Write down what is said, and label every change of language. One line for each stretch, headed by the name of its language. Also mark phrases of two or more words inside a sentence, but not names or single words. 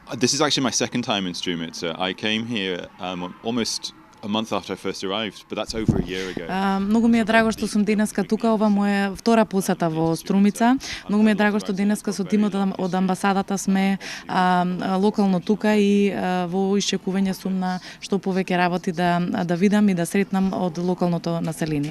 English: This is actually my second time in Strumica. I came here almost a month after I first arrived, but that's over a year ago.
Macedonian: Многу ми е драго што сум денеска тука, ова моја втора посета во Струмица. Многу ми е драго што денеска со тимот од амбасадата сме локално тука и во исчекување сум на што повеќе работи да видам и да сретнам од локалното население.